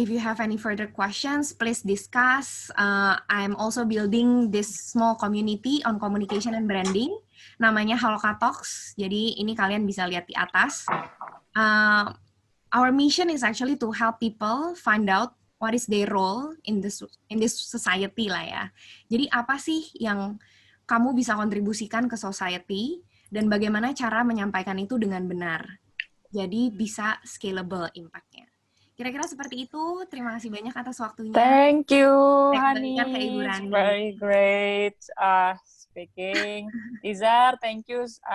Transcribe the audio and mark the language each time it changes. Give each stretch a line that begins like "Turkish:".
English: If you have any further questions, please discuss. I'm also building this small community on communication and branding.
Indonesian: Namanya Haloka Talks. Jadi ini kalian bisa lihat di atas.
English: Our mission is actually to help people find out what is their role in this society
Indonesian: lah ya. Jadi apa sih yang kamu bisa kontribusikan ke society dan bagaimana cara menyampaikan itu dengan benar. Jadi bisa scalable impact-nya. Kira-kira seperti itu. Terima kasih banyak atas waktunya.
English: Thank you,
Indonesian: Saya Hani. kembalikan ke Ibu Rani.
English: Very great speaking. Tizar, thank you.